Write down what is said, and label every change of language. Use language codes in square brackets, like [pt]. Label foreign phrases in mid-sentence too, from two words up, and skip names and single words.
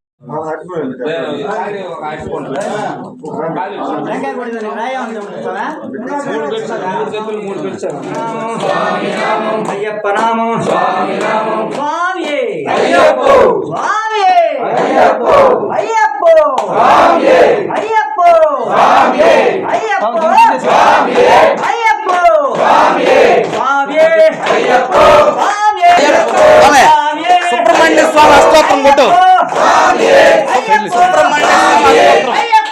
[te] అయ్యప్ప నామం స్వామి నామం स्वामी అయ్యప్ప स्वामी అయ్యప్ప अय्यप्प స్వామి अय्यप्प స్వామి अय्यप्प స్వామి अय्यप्प స్వామి स्वामी అయ్యప్ప स्वामी సుబ్రహ్మణ్య స్వామి స్తోత్రం కొట్టు స్వామి సుబ్రహ్మణ్య స్వామి స్తోత్రం